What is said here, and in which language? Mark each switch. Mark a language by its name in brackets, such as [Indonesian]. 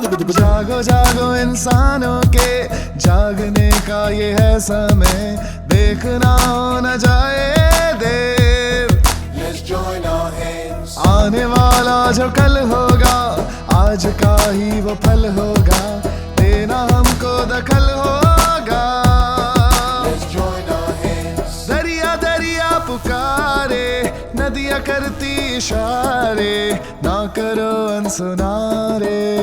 [Hindi] जागो जागो इंसानों के जागने का ये है समय, देखना हो न जाए देर। [English] Let's join our hands. [Hindi] आने वाला जो कल होगा, आज का ही वो फल होगा, देना हमको दखल होगा। [English] Let's join our hands. [Hindi] दरिया दरिया पुकारे, नदियां करती इशारे, ना करो अनसुना रे।